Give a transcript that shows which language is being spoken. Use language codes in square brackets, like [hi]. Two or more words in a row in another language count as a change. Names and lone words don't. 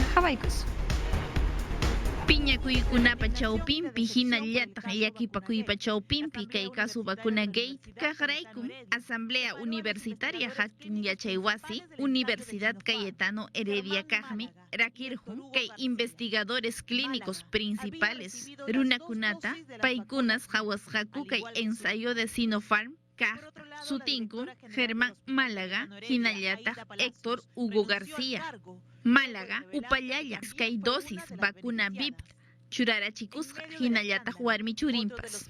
[qu] Hawaykus. Piñakuykunapa chawpinpi hinallataq llakipakuypa chawpinpi kay kasu vacuna gate kaqraykum Asamblea Universitaria hatun yachaywasi Universidad Cayetano Heredia kaqmi rakirqun kay [es] investigadores clínicos principales [qu] runakunata paykunas hawasqaku kay [es] ensayo de Sinopharm [qu] kaqta sutinku Germán Málaga hinallataq Héctor Hugo García. Málaga, upallalla, kay dosis, [es] vacuna VIP, [qu] churarachikusqa, hinallataq warmi churimpas.